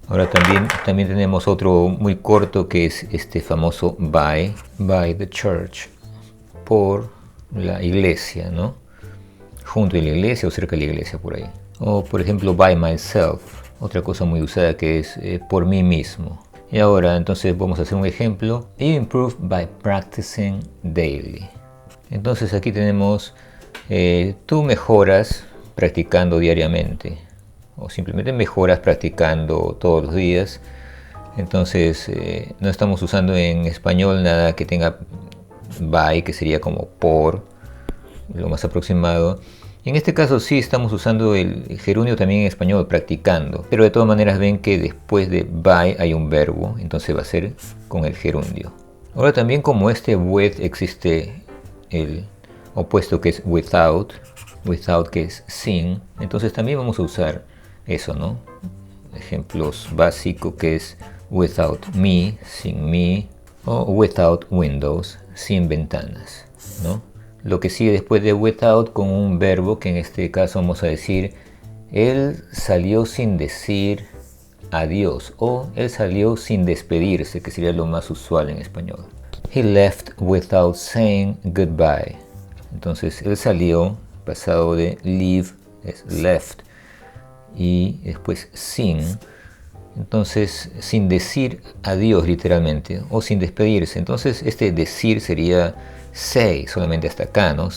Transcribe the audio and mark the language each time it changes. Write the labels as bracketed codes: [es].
[es] Ahora también tenemos otro muy corto que es este famoso [en] by the church, [es] por la iglesia, ¿no? Junto a la iglesia o cerca de la iglesia, por ahí. O por ejemplo [en] by myself, [es] otra cosa muy usada que es por mí mismo. Y ahora entonces vamos a hacer un ejemplo. [en] You improve by practicing daily. [es] Entonces aquí tenemos tú mejoras practicando diariamente, o simplemente mejoras practicando todos los días. Entonces no estamos usando en español nada que tenga by, que sería como por, lo más aproximado. Y en este caso sí estamos usando el gerundio también en español, practicando, pero de todas maneras ven que después de by hay un verbo, entonces va a ser con el gerundio. Ahora también, como este with existe el opuesto que es without que es sin, entonces también vamos a usar eso, ¿no? Ejemplos básicos que es [en] without me, [es] sin mí, o [en] without windows, [es] sin ventanas, ¿no? Lo que sigue después de without con un verbo que en este caso vamos a decir él salió sin decir adiós, o él salió sin despedirse, que sería lo más usual en español. [en] He left without saying goodbye. [es] Entonces él salió, pasado de leave es left, y después sin, entonces sin decir adiós literalmente, o sin despedirse. Entonces este decir sería say, solamente hasta acá, ¿no?